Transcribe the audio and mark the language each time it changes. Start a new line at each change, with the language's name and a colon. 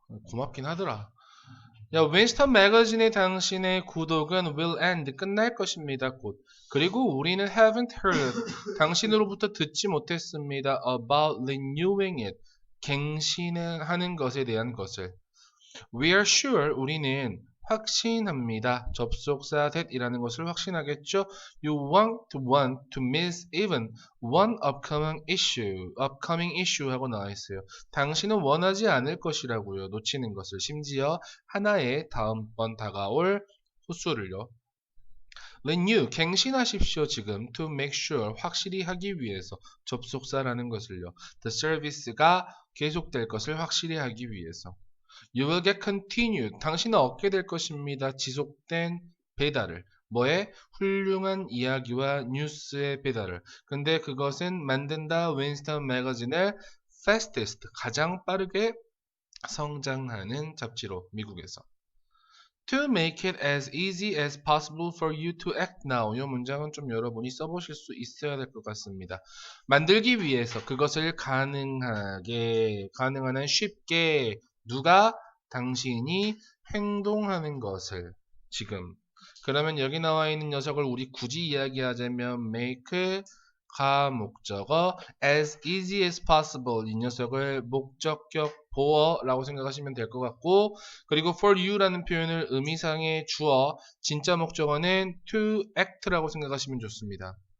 Korean: 고맙긴 하더라. 야, 윈스턴 매거진의 당신의 구독은
English: will end,
Korean: 끝날 것입니다. 곧. 그리고 우리는
English: haven't heard,
Korean: 당신으로부터 듣지 못했습니다.
English: about renewing it,
Korean: 갱신하는 것에 대한 것을.
English: We are sure,
Korean: 우리는 확신합니다. 접속사 that이라는 것을 확신하겠죠.
English: You want to miss even one upcoming issue
Korean: 하고 나와 있어요. 당신은 원하지 않을 것이라고요. 놓치는 것을. 심지어 하나의 다음번 다가올 호수를요. Renew, 갱신하십시오. 지금
English: to make sure,
Korean: 확실히 하기 위해서. 접속사라는 것을요.
English: The service
Korean: 가 계속될 것을 확실히 하기 위해서.
English: You will get continued.
Korean: 당신은 얻게 될 것입니다. 지속된 배달을. 뭐에? 훌륭한 이야기와 뉴스의 배달을. 근데 그것은 만든다 윈스턴 매거진의
English: fastest,
Korean: 가장 빠르게 성장하는 잡지로 미국에서.
English: To make it as easy as possible for you to act now.
Korean: 이 문장은 좀 여러분이 써보실 수 있어야 될 것 같습니다. 만들기 위해서 그것을 가능한 한 쉽게 누가 당신이 행동하는 것을 지금 그러면 여기 나와 있는 녀석을 우리 굳이 이야기하자면 make 가 목적어
English: as easy as possible
Korean: 이 녀석을 목적격 보어라고 생각하시면 될 것 같고 그리고 for you라는 표현을 의미상의 주어 진짜 목적어는 to act라고 생각하시면 좋습니다.